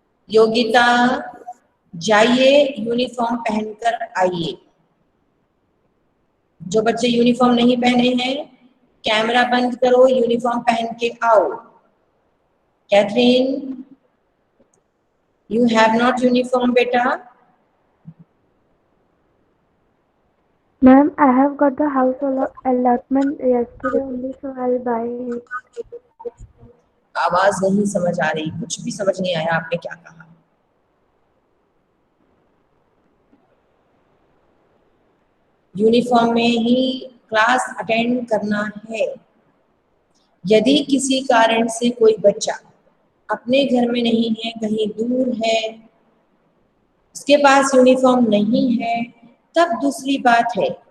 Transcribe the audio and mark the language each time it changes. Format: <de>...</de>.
<hi>योगिता, जाइए यूनिफॉर्म पहनकर आइए। जो बच्चे यूनिफॉर्म नहीं पहने हैं, कैमरा बंद करो, यूनिफॉर्म पहन के आओ।</hi> <en>Catherine, you have not uniform बेटा? Ma'am, I have got the house allotment yesterday only, so I'll buy it.</en> <hi>आवाज नहीं समझ आ रही, कुछ भी समझ नहीं आया आपने क्या कहा। यूनिफॉर्म में ही क्लास अटेंड करना है। यदि किसी कारण से कोई बच्चा अपने घर में नहीं है, कहीं दूर है, उसके पास यूनिफॉर्म नहीं है, तब दूसरी बात है।</hi>